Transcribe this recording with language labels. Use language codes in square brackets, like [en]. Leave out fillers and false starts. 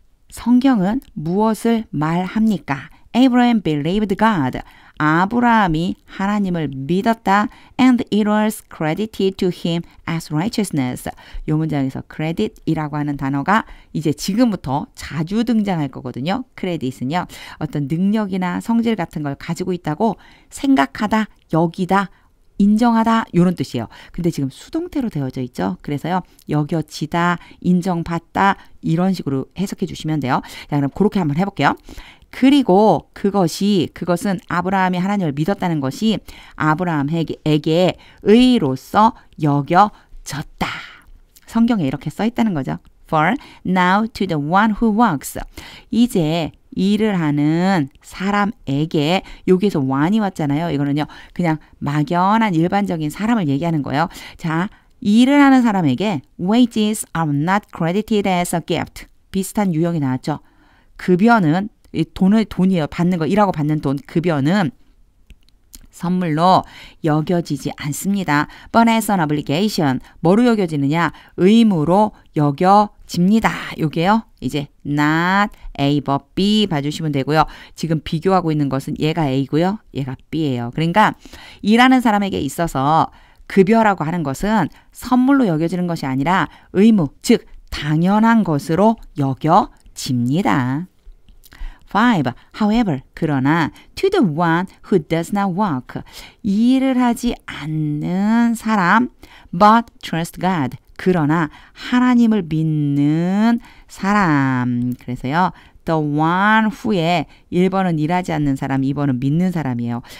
[ko] 성경은 무엇을 말합니까? [en] Abraham believed God. [ko] 아브라함이 하나님을 믿었다. [en] And it was credited to him as righteousness. [ko] 이 문장에서 credit이라고 하는 단어가 이제 지금부터 자주 등장할 거거든요. credit은요. 어떤 능력이나 성질 같은 걸 가지고 있다고 생각하다, 여기다, 인정하다 이런 뜻이에요. 근데 지금 수동태로 되어져 있죠. 그래서요. 여겨지다, 인정받다 이런 식으로 해석해 주시면 돼요. 자, 그럼 그렇게 한번 해볼게요. 그리고 그것은 아브라함이 하나님을 믿었다는 것이 아브라함에게 의로서 여겨졌다. 성경에 이렇게 써 있다는 거죠. [en] For now to the one who works. [ko] 이제 일을 하는 사람에게 여기에서 one이 왔잖아요. 이거는요. 그냥 막연한 일반적인 사람을 얘기하는 거예요. 자, 일을 하는 사람에게 [en] wages are not credited as a gift. [ko] 비슷한 유형이 나왔죠. 급여는 돈이에요. 받는 거, 일하고 받는 돈, 급여는 선물로 여겨지지 않습니다. [en] But as an obligation. [ko] 뭐로 여겨지느냐? 의무로 여겨집니다. 요게요. 이제 not A but B 봐주시면 되고요. 지금 비교하고 있는 것은 얘가 A고요. 얘가 B예요. 그러니까 일하는 사람에게 있어서 급여라고 하는 것은 선물로 여겨지는 것이 아니라 의무, 즉 당연한 것으로 여겨집니다. 5. [en] However, [ko] 그러나 [en] to the one who does not work. [ko] 일을 하지 않는 사람 [en] but trust God. [ko] 그러나 하나님을 믿는 사람. 그래서요. the one 후에 1번은 일하지 않는 사람, 2번은 믿는 사람이에요.